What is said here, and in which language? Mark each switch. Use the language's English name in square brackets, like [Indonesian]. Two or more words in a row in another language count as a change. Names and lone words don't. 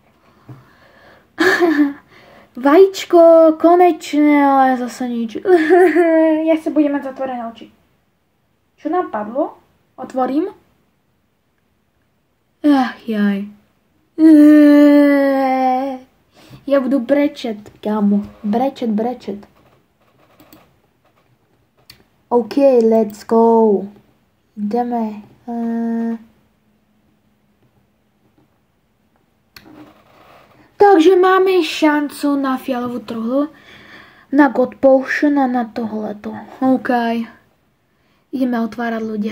[Slovak] Vajíčko, konečne, ale zase nič. Ja sa budem mať zatvorené oči. Čo nám padlo? Otvorím. Jaj. [Czech] Ja budu brečet, kámo. Brečet. [English] OK, let's go. [Slovak] Ideme. Takže máme šancu na fialovú truhlu, na God Potion a na tohleto. OK. Ideme otvárať ľudia.